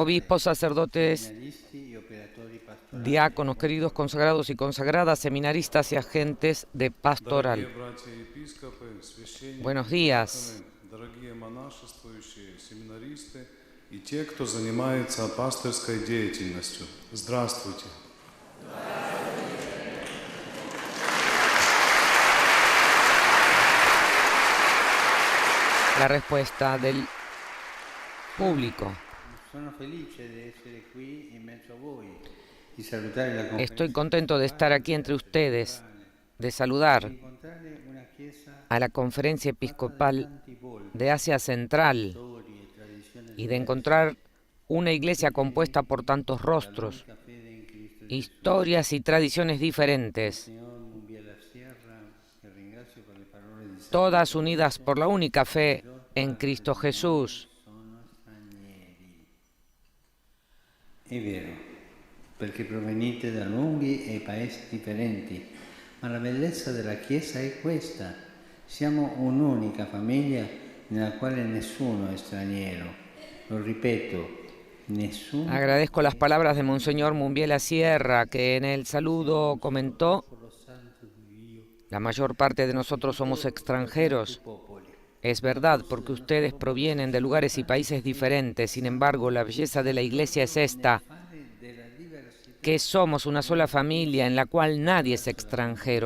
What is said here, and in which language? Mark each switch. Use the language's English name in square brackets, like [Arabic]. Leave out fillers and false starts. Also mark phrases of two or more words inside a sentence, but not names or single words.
[Spanish] obispos, sacerdotes, [Italian] seminaristi e operatori pastorali. [Spanish] diáconos, queridos consagrados y consagradas, seminaristas y agentes de pastoral. Buenos días. [Russian] Дорогие монашествующие, семинаристы и те, кто занимается пастырской деятельностью. Здравствуйте. [Spanish] La respuesta del público. [Italian] Sono felice di essere qui in mezzo a voi, di salutare la [Spanish] Estoy contento de estar aquí entre ustedes de saludar a la Conferencia Episcopal de Asia Central y de encontrar una iglesia compuesta por tantos rostros, historias y tradiciones diferentes, todas unidas por la única fe en Cristo Jesús. [Italian] È vero, perché provenite da luoghi e paesi differenti, ma la bellezza della Chiesa è questa. Siamo un'unica famiglia nella quale nessuno è straniero. Lo ripeto, nessuno. [Spanish] Agradezco las palabras de Monseñor Mumbiela Sierra, que en el saludo comentó: la mayor parte de nosotros somos extranjeros. Es verdad, porque ustedes provienen de lugares y países diferentes. Sin embargo, la belleza de la Iglesia es esta, que somos una sola familia en la cual nadie es extranjero.